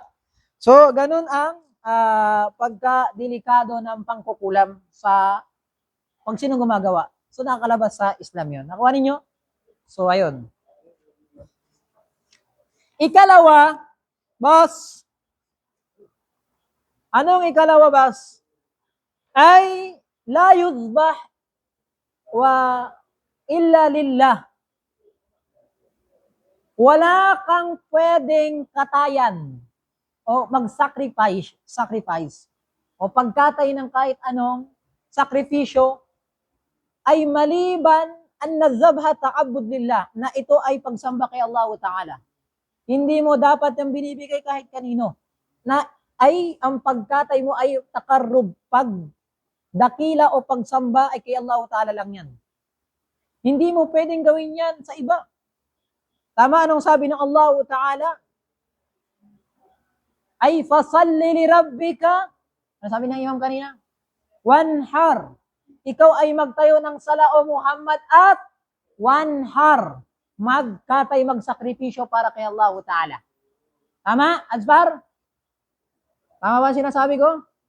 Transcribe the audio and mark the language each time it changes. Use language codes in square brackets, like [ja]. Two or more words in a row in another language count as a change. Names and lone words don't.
[tl] So, ganun ang pagka-delikado ng pangkukulam sa pag sino gumagawa. So, nakakalabas sa Islam yun. Nakuha ninyo? So, ayun. Ikalawa, boss. Anong ikalawa, boss? Ay, [ar] لا يذبح وإلا لله. [tl] Wala kang pwedeng katayan o sacrifice o pagkatay ng kahit anong sakripisyo ay maliban [ar] أن نذبح تعبد لله, [tl] na ito ay pagsamba kay Allah Ta'ala. Hindi mo dapat yung binibigay kahit kanino. Na ay ang pagkatay mo ay takarrub, pagdakila o pagsamba ay kay Allah Ta'ala lang yan. Hindi mo pwedeng gawin yan sa iba. Tama anong sabi ng Allah Ta'ala? Ay [ar] فصل لربك. [tl] Ano sabi ng imam kanina? Wanhar. Ikaw ay magtayo ng sala o Muhammad at wanhar. Magkatay, magsakripisyo para kay Allah Ta'ala. Tama, Azbar? Tama ba sinasabi ko?